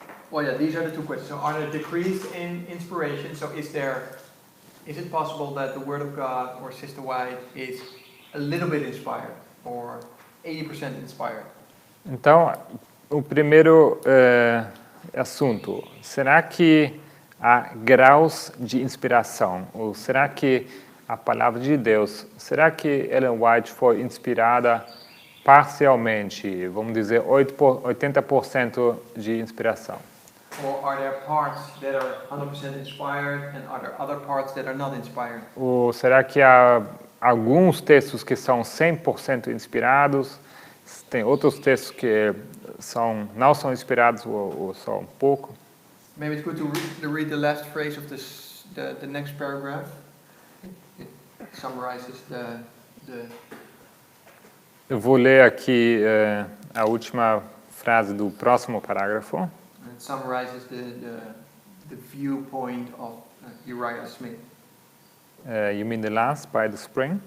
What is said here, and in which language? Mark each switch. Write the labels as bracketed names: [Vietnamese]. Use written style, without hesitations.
[English] Well, yeah, these are the two questions. So are there decrees in inspiration? So is it possible that the Word of God or Sister White is a little bit inspired or 80% inspired? [Portuguese] Então, o primeiro assunto, será que há graus de inspiração? Ou será que a palavra de Deus, será que Ellen White foi inspirada parcialmente, vamos dizer 80% de inspiração? [English] Or are there parts that are 100% inspired and are there other parts that are not inspired? [Portuguese] Ou será que há alguns textos que são 100% inspirados, tem outros textos que não são inspirados ou só um pouco? [English] Maybe it's good to read the last phrase of the next paragraph. It summarizes the [Portuguese] Eu vou ler aqui a última frase do próximo parágrafo. [English] It summarizes the viewpoint of Uriah Smith. You mean the last, by the spring?